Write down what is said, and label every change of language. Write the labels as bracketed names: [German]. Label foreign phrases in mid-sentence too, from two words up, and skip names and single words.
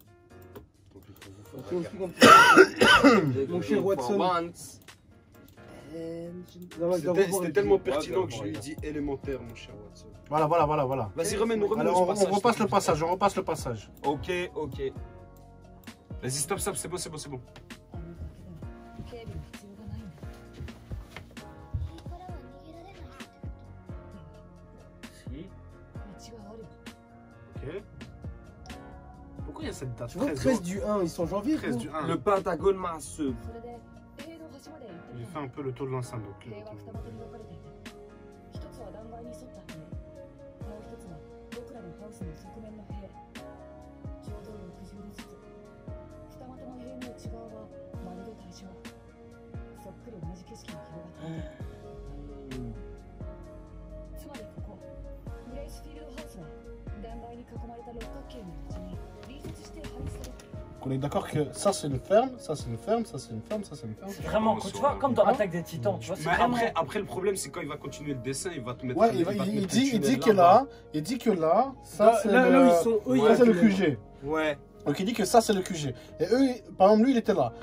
[French] Mon cher Watson. C'était tellement pertinent que je lui ai dit élémentaire, mon cher Watson. Voilà. Vas-y, remets-nous Alors, ce on passage. repasse le passage, on repasse le passage. Ok. Vas-y, stop, c'est bon. [Japanese] あのだけでは警備の必要がないんだ。これからは逃げられないってこ [French] Si. [Japanese] 道はある。 [French] Ok. Pourquoi il y a cette date? Tu vois, 13 du 1, ils sont janvier. 13 du 1. Le Pentagone masseux. [Japanese] それで塀の端まで行ってみ [French] J'ai [Japanese] た [French] fait un peu le tour de l'enceinte donc. [Japanese] 塀は二股に分かれていて、一つは断崖に沿った塀、もう一つは僕らのハウスの側面の塀。ちょうど60度ずつ。二股の塀の内側はまるで対象。そっくり同じ景色が広がっていた。つまりここ、グレイスフィールドハウスは断崖に囲まれた六角形の道に隣接して配置されている。 [French] On est d'accord que ça c'est une ferme, ça c'est une ferme, ça c'est une ferme, ça c'est une ferme. C'est vraiment, tu vois, comme dans Attaque des Titans, tu vois, c'est Mais vraiment. après, le problème, c'est quand il va continuer le dessin, il va te mettre. Ouais, va te il mettre dit, le il dit tunnel que là, il dit que là, ça c'est Là où ils sont, eux, ça, c'est le QG. Ouais. Donc il dit que ça c'est le QG. Et eux, par exemple, lui il était là.